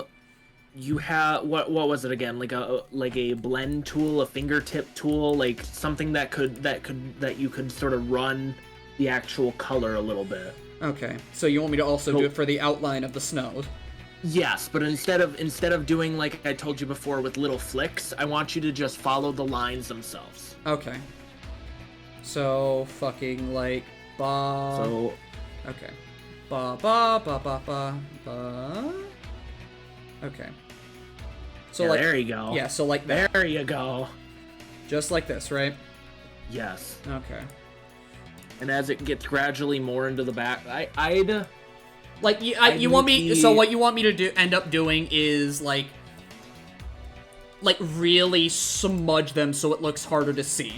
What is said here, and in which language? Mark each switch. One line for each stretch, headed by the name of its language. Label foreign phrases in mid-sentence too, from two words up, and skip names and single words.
English: You have what was it again? Like a blend tool, a fingertip tool, like something that you could sort of run the actual color a little bit. Okay. So you want me to also do it for the outline of the snow? Yes, but instead of doing like I told you before with little flicks, I want you to just follow the lines themselves. Okay. So fucking like ba. So okay. Ba ba ba ba ba ba. Okay. So yeah, like there you go. Yeah, so like that. There you go. Just like this, right? Yes. Okay. And as it gets gradually more into the back, I'd like you want me. So what you want me to end up doing is like really smudge them so it looks harder to see.